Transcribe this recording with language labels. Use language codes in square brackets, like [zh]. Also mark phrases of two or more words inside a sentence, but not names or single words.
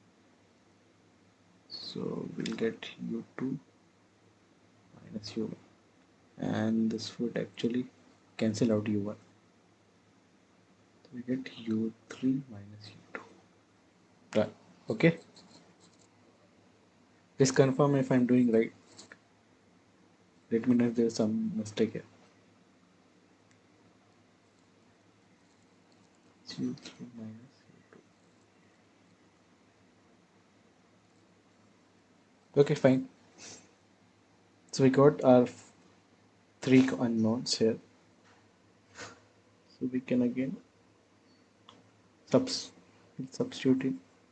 [en] So we'll get U2 minus U1, and this would actually cancel out U1. So we get U3 minus U2. Right. Okay. Please confirm if I'm doing right. Let me know if there's some mistake here. U3 minus U2. Okay, fine. So we got our three unknowns here. So we can again substitute it.